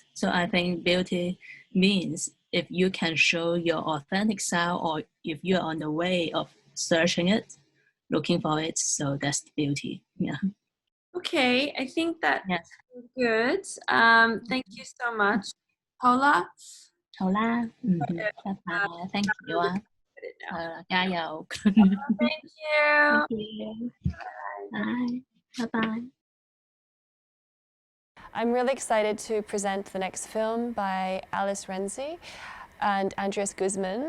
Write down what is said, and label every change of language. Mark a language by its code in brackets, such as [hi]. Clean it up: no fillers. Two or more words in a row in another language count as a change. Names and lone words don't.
[en] So I think beauty means if you can show your authentic self, or if you're on the way of searching it, looking for it, so that's beauty. Yeah. Okay, I think that's Yes. good. Thank you so much, Paula. [yue] 好啦，拜拜 ， [en] thank you [yue] 啊， [en] Put it now. [yue] 加油 [en] Thank you. ，thank you， [yue] 拜拜。 [en] I'm really excited to present the next film by Alice Renzi and Andreas Guzman.